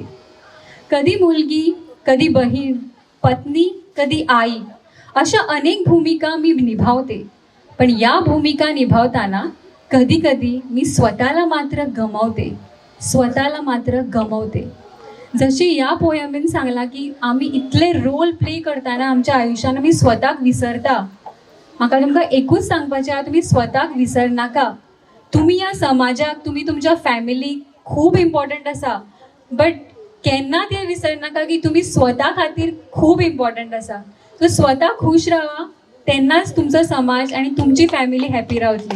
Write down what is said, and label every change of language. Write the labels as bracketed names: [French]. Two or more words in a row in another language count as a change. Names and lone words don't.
[Marathi] कधी मुलगी, कधी बहीण, पत्नी, कधी आई, अशा अनेक भूमिका मी निभावते. पण या भूमिका निभावताना कधी कधी मी स्वतःला मात्र गमावते, स्वतःला मात्र गमावते. [Konkani] जसे या पोयमीन सांगला की आम्ही इतले [English] role play [Konkani] करताना आमच्या आयुष्यात आम्ही स्वताक विसरता. म्हाका तुमकां एकूच सांगपाचें आहा, तुमी स्वताक विसरनाका. तुमी ह्या समाजाक, तुमी तुमच्या फॅमिलीक खूब इम्पॉर्टंट आसा. बट केन्ना ते विसरनाका की तुम्ही स्वता खातीर खूब इम्पॉर्टंट आसा. सो स्वता खुश राहा, तेन्नाच तुमचो समाज आणि तुमची फॅमिली हॅपी रावतली.